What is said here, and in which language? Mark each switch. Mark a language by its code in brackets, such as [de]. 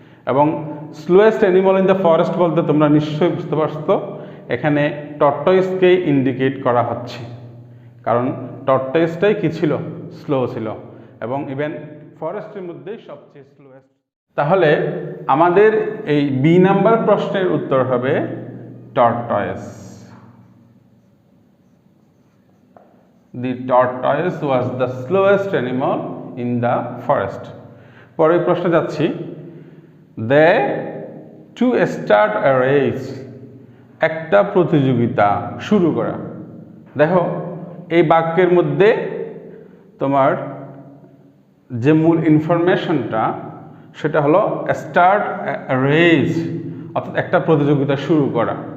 [bn] এবং [en] slowest animal in the forest [bn] বলতে তোমরা নিশ্চয়ই বুঝতে পারছো এখানে টর্টয়েসকেই ইন্ডিকেট করা হচ্ছে, কারণ টর্টয়েসটাই কি ছিল, স্লো ছিল, এবং ইভেন ফরেস্টের মধ্যেই সবচেয়ে স্লোয়েস্ট। তাহলে আমাদের এই বি নাম্বার প্রশ্নের উত্তর হবে tortoise. [en] The tortoise was the slowest animal in the forest. [bn] পরের প্রশ্নে যাচ্ছি, [en] they to start a race, [bn] একটা প্রতিযোগিতা শুরু করা। দেখো এই বাক্যের মধ্যে তোমার যে মূল ইনফরমেশনটা সেটা হলো [en] start a race, [bn] অর্থাৎ একটা প্রতিযোগিতা শুরু করা।